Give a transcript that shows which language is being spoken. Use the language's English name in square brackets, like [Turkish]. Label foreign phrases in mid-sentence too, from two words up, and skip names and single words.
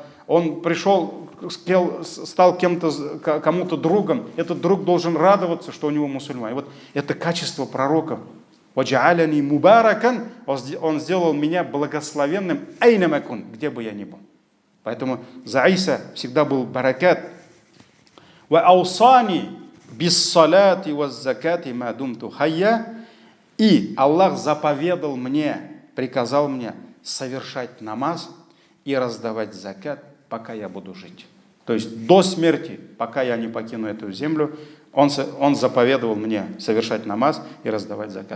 [Russian] Он пришел, стал кому-то другом, этот друг должен радоваться, что у него мусульманин. Вот это качество пророков. [Arabic] «وجعلني مباركا», [Russian] он сделал меня благословенным, [Arabic] أينما كنت, [Russian] где бы я ни был. Поэтому за Иса всегда был баракат. [Arabic] «وأوصاني بالصلاة والزكاة ما دمت حيا». [Russian] И Аллах заповедал мне, приказал мне совершать намаз и раздавать закат, пока я буду жить. То есть до смерти, пока я не покину эту землю, он заповедовал мне совершать намаз и раздавать закат.